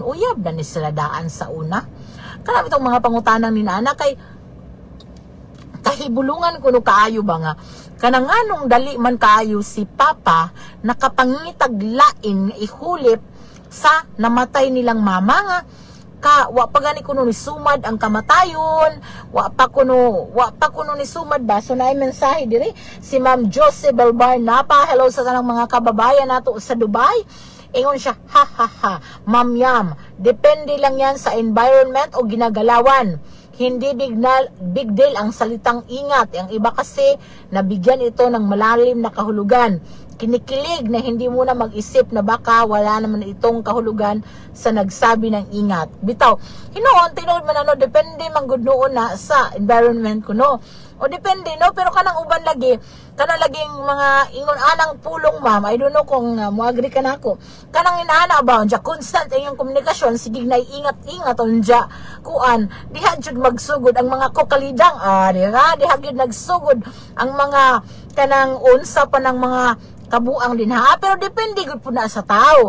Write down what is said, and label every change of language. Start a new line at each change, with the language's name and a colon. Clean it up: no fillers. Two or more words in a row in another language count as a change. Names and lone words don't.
Cebuano: Uyab na ni sila daan sa una. Kana itong mga pangutanan ni Nana kay kahibulungan kuno kaayo ba nga kanang anong dali man kaayo si Papa nakapangitag lain ihulip sa namatay nilang mama nga wa pa gani kuno ni sumad ang kamatayon, wa pa kuno ni sumad ba. So naay mensahe diri si Ma'am Jose Belbar Napa, hello sa tanang mga kababayan nato sa Dubai. Ingon siya, ha ha ha, Ma'am Yam,
Filipino: depende lang yan sa environment o ginagalawan. hindi
English: big deal
Filipino: ang salitang ingat. Ang iba kasi nabigyan ito ng malalim na kahulugan. Kinikilig na hindi muna mag-isip na baka wala naman itong kahulugan sa nagsabi ng ingat.
Cebuano: Bitaw, hinoon, tinood man ano, depende man gud noon na sa environment ko, no? O depende, no? Pero kanang uban lagi, kanang laging mga ingon anang pulong, ma'am.
English: I don't know
Cebuano: kung mo-agree ka na ako. Kanang inaana ba, unja, constant ang iyong komunikasyon, sige na ingat-ingat, unja, kuan, diha jud magsugod ang mga kokalidang, diha jud nagsugod ang mga kanang unsa pa ng mga kabuang din ha. Pero depende gud po na sa tao.